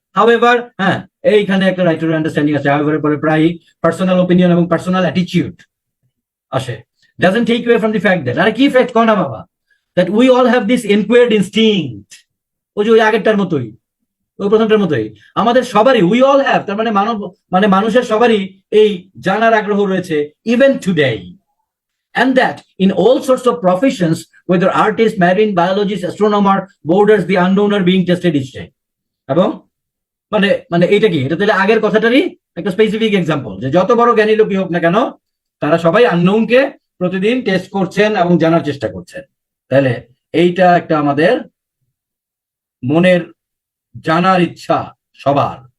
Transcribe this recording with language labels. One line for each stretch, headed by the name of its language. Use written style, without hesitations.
Bangla: However, হ্যাঁ এইখানে একটা রাইটারের আন্ডারস্ট্যান্ডিং আছে, হাউএভার পরে প্রায় পার্সোনাল ওপিনিয়ন এবং পার্সোনাল অ্যাটিটিউড আসে।
English: Doesn't take away from the fact that,
Bangla: আরে কি ফ্যাক্ট কও না বাবা,
English: that we all have this inquired instinct,
Bangla: ওই যে ওই আগেরটার মতোই, ওই প্রথমটার মতোই আমাদের সবারই উই অল হ্যাভ, তার মানে মানব মানে মানুষের সবারই এই জানার আগ্রহ রয়েছে even today.
English: And that in all sorts of professions, whether artist, marine biologist, astronomer, boarders, the unknown are being tested each day.
Bangla: এবং মানে মানে এইটা কি, এটা তাহলে আগের কথাটারই একটা স্পেসিফিক এক্সাম্পল, যে যত বড় জ্ঞানী লোকই হোক না কেন তারা সবাই আননোনকে প্রতিদিন টেস্ট করছেন এবং জানার চেষ্টা করছেন। তাহলে এইটা একটা আমাদের মনের জানার ইচ্ছা সবার।